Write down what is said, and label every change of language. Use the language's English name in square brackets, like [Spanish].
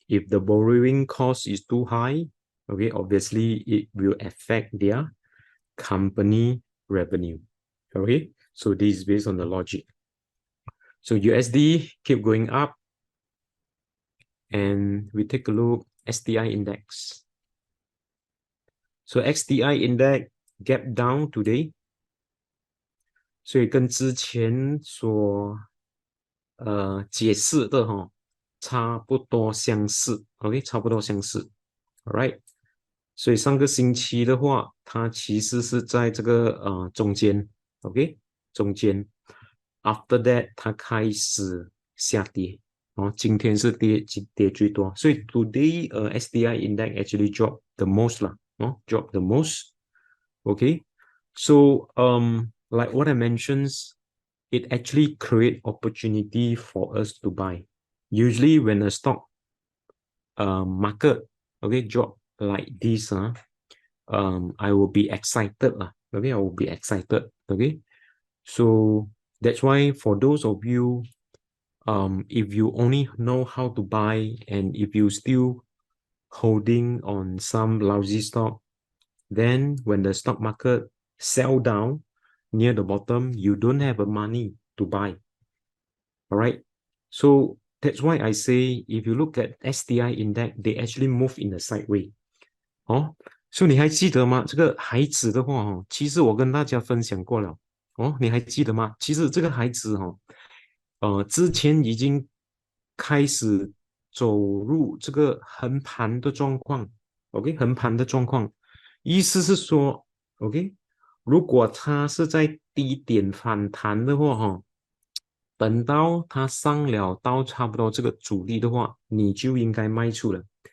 [English] If the borrowing cost is too high, okay, obviously it will affect their company revenue. Okay, so this is based on the logic. So USD keep going up, and we take a look STI index. So STI index gap down today. [Chinese] 所以跟之前所解释的差不多相似 ，OK， 差不多相似 ，All right。所以上个星期的话，它其实是在这个中间 ，OK， 中间。 [English] After that， [Chinese] 它开始下跌，今天是跌最多，所以 [English] today STI index actually drop the most [Chinese] 啦，drop the most，OK。 [English] So like what I mentioned, it actually create opportunity for us to buy. Usually when a stock market drop like this, I will be excited. Okay, I will be excited. Okay. So that's why for those of you, if you only know how to buy and if you still holding on some lousy stock, then when the stock market sell down near the bottom, you don't have the money to buy. All right. So that's why I say if you look at STI index, they actually move in a sideway. [Chinese] 所以你还记得吗？这个海指的话，其实我跟大家分享过了。你还记得吗？其实这个海指之前已经开始走入这个横盘的状况。 OK， 横盘的状况，意思是说，OK， 如果它是在低点反弹的话，等到它上了到差不多这个阻力的话，你就应该卖出了。